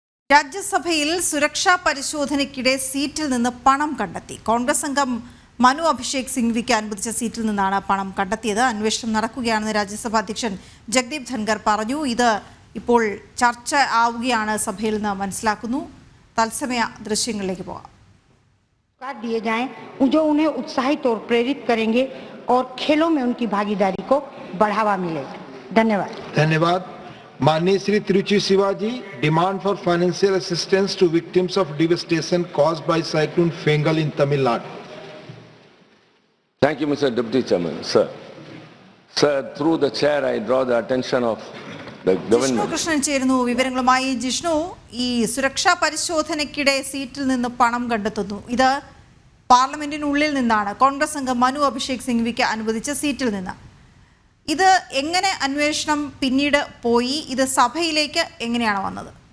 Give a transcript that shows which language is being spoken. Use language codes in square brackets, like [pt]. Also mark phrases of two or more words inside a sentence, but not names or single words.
[ml] രാജ്യസഭയിൽ സുരക്ഷാ പരിശോധനയ്ക്കിടെ സീറ്റിൽ നിന്ന് പണം കണ്ടെത്തി. കോൺഗ്രസ് അംഗം മനു അഭിഷേക് സിംഗ്വിക്ക് അനുവദിച്ച സീറ്റിൽ നിന്നാണ് പണം കണ്ടെത്തിയത്. അന്വേഷണം നടക്കുകയാണെന്ന് രാജ്യസഭാ അധ്യക്ഷൻ ജഗ്ദീപ് ധൻഖർ പറഞ്ഞു. ഇത് ഇപ്പോൾ ചർച്ച ആവുകയാണ് സഭയിൽ നിന്ന് മനസ്സിലാക്കുന്നു. തത്സമയ ദൃശ്യങ്ങളിലേക്ക് പോകാം. [hi] दिए जाएं जो उन्हें उत्साहित और प्रेरित करेंगे और खेलों में उनकी भागीदारी को बढ़ावा मिलेगा। धन्यवाद। धन्यवाद। माननीय श्री [en] तिरुचि शिवाजी, demand for financial assistance to victims of devastation caused by cyclone Fengal in Tamil Nadu. Thank you, Mr. Deputy Chairman. Sir, through the chair, I draw the attention of the government. [ml] ജിഷ്ണു കൃഷ്ണൻ ചേരുന്നു വിവരങ്ങളുമായി. ജിഷ്ണു, ഈ സുരക്ഷാ പരിശോധനയ്ക്കിടെ സീറ്റിൽ നിന്ന് പണം കണ്ടെത്തുന്നു. ഇത് പാർലമെന്റിനുള്ളിൽ നിന്നാണ്. കോൺഗ്രസ് അംഗം മനു അഭിഷേക് സിംഗ്വിക്ക് അനുവദിച്ച സീറ്റിൽ നിന്ന്. ഇത് എങ്ങനെ അന്വേഷണം പിന്നീട് പോയി? ഇത് സഭയിലേക്ക് എങ്ങനെയാണ് വന്നത്?